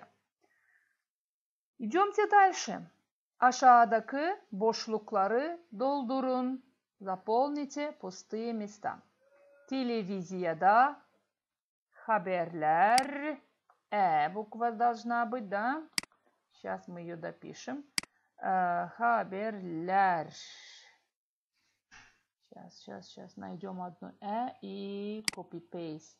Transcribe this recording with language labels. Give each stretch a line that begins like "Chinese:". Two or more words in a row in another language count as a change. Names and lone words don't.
Russian: Идемте дальше.
Gagauz: Aşağıdaki boşlukları doldurun.
Russian: Заполните пустые места.
Gagauz: Телевизияда haberler.
Russian: Буква должна быть, да? Сейчас мы ее допишем. Haberler. Сейчас найдем одну и copy-paste.